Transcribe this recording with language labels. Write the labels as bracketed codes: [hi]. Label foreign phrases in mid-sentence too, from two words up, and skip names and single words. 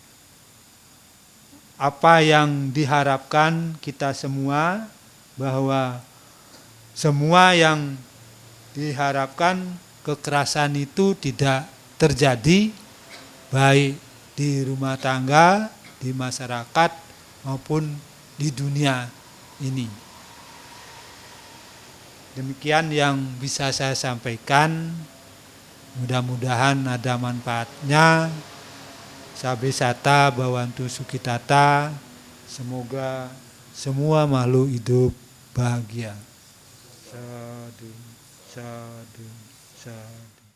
[id] apa yang diharapkan kita semua, bahwa semua yang diharapkan kekerasan itu tidak terjadi, baik di rumah tangga, di masyarakat maupun di dunia ini. Demikian yang bisa saya sampaikan. Mudah-mudahan ada manfaatnya. [pi] Sabe sata bawantu sukitata. [id] Semoga semua makhluk hidup bahagia. [pi] Sadu, sadu, sadu.